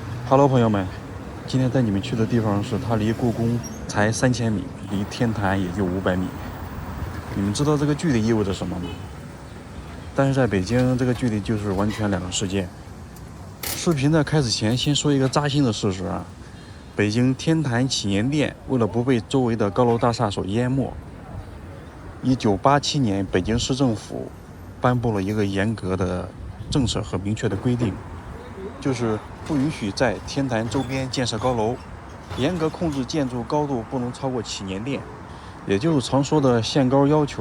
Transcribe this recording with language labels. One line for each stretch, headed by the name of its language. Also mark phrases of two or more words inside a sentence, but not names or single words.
Chinese: Hello， 朋友們，今天带你們去的地方是它離故宮才3000米，離天壇也就500米。你們知道這個距離意味着什麼嗎？但是在北京，這個距離就是完全兩個世界。視頻的開始前，先說一個扎心的事實啊。北京天壇祈年殿為了不被周圍的高樓大廈所淹沒，1987年北京市政府頒布了一個嚴格的政策和明確的規定，就是不允許在天壇周邊建設高樓，嚴格控制建築高度不能超過祈年殿，也就是常說的限高要求。